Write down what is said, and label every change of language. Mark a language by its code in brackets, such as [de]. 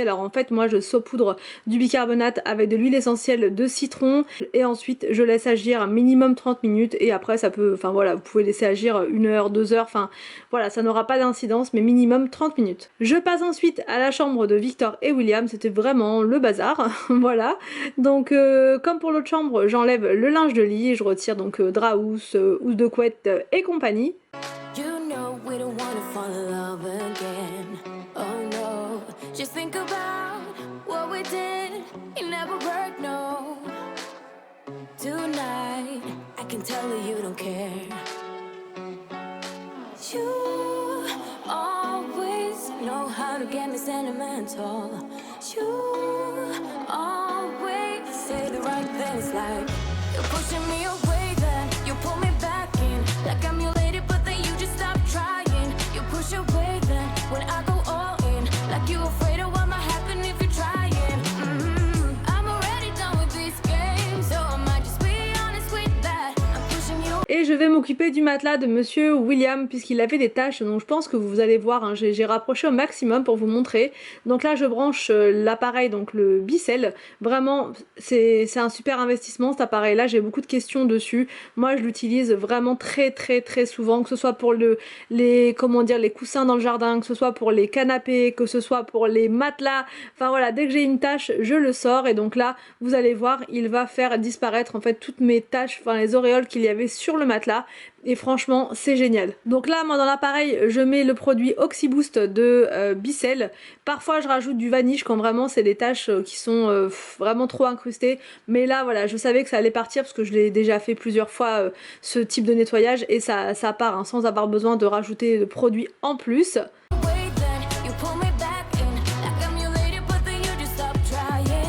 [fr] Alors en fait moi je saupoudre du bicarbonate avec de l'huile essentielle de citron et ensuite je laisse agir un minimum 30 minutes et après ça peut, enfin voilà, vous pouvez laisser agir 1 heure, 2 heures, enfin voilà, ça n'aura pas d'incidence mais minimum 30 minutes. Je passe ensuite à la chambre de Victor et William, c'était vraiment le bazar, voilà. Donc comme pour l'autre chambre, j'enlève le linge de lit et je retire donc drap housse, housse de couette et compagnie. [en] You know we don't wanna fall in love again. Oh no, just think about what we did. It never worked, no. Tonight, I can tell you don't care. You always know how to get me sentimental. You always say the right things like you're pushing me away, then you pull me back in like I'm your lady, but then you just stop trying. You push away, then when I go all in, like you afraid of what might happen if you're trying. I'm already done with these games, so I might just be honest with that. I'm pushing you. [fr] Et je vais m'occuper du matelas de monsieur William puisqu'il avait des taches, donc je pense que vous allez voir, hein, j'ai rapproché au maximum pour vous montrer. Donc là je branche l'appareil, donc le Bicel. Vraiment c'est un super investissement cet appareil là, j'ai beaucoup de questions dessus. Moi je l'utilise vraiment très souvent, que ce soit pour les coussins dans le jardin, que ce soit pour les canapés, que ce soit pour les matelas. Enfin voilà, dès que j'ai une tache je le sors et donc là vous allez voir, il va faire disparaître en fait toutes mes taches, enfin les auréoles qu'il y avait sur le matelas et franchement c'est génial. Donc là moi dans l'appareil je mets le produit Oxyboost de Bicel. Parfois je rajoute du vanish quand vraiment c'est des taches qui sont vraiment trop incrustées, mais là voilà je savais que ça allait partir parce que je l'ai déjà fait plusieurs fois ce type de nettoyage et ça part hein, sans avoir besoin de rajouter de produits en plus. [en] Wait, then you pull me back in like I'm your lady, but then you just stop trying.